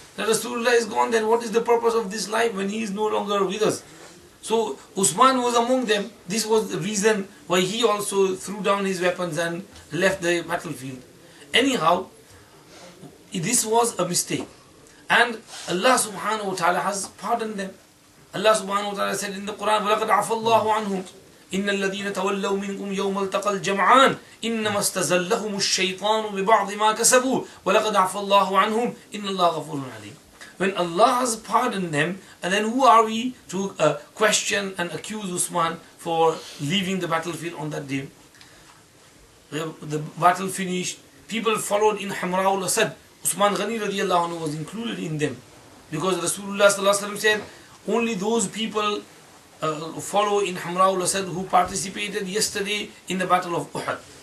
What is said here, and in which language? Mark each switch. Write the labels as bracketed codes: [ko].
[en] That Rasulullah is gone, then what is the purpose of this life when he is no longer with us? So Usman was among them. This was the reason why he also threw down his weapons and left the battlefield. Anyhow, this was a mistake. And Allah subhanahu wa ta'ala has pardoned them. Allah subhanahu wa ta'ala said in the Quran, [ar] وَلَقَدْ عَفَى اللَّهُ عَنْهُمْ إِنَّ الَّذِينَ تَوَلَّوْا مِنْكُمْ يَوْمَ الْتَقَى الْجَمْعَانِ إِنَّمَا اسْتَزَلَّهُمُ الشَّيْطَانُ بِبَعْضِ مَا كَسَبُوا وَلَقَدْ عَفَى اللَّهُ عَنْهُمْ إِنَّ اللَّهَ غَفُورٌ حَلِيمٌ. [en] When Allah has pardoned them, and then who are we to question and accuse Usman for leaving the battlefield on that day? The battle finished. People followed in Hamra al-Asad. Usman Ghani radiallahu anhu was included in them, because Rasulullah sallallahu alaihi wasallam said only those people follow in Hamra al-Asad who participated yesterday in the battle of Uhud.